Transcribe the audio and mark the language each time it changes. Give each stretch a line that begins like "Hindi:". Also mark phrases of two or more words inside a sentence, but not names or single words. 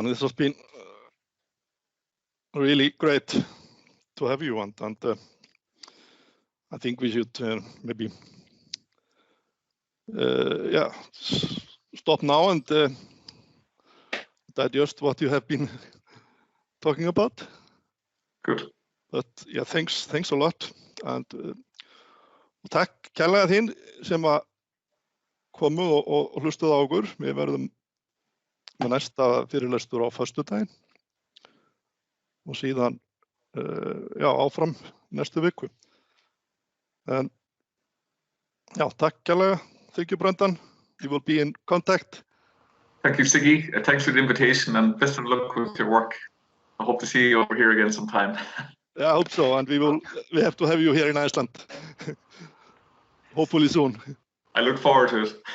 English: This has been really great to have you, and I think we should maybe stop now and digest what you have been talking about. Good. But yeah, thanks a lot, and
Icelandic: takk kærlega þín sem að komu og hlustuðu á okkur. Við verðum með næsta fyrirlestur á föstudaginn og síðan áfram næstu viku. En já, takk kærlega.
English: Thank you, Brendan. We will be in contact. Thank you, Siggy. Thanks for the invitation and best of luck with your work. I hope to see you over here again sometime. Yeah, I hope so, and we have to have you here in Iceland, hopefully soon. I look forward to it.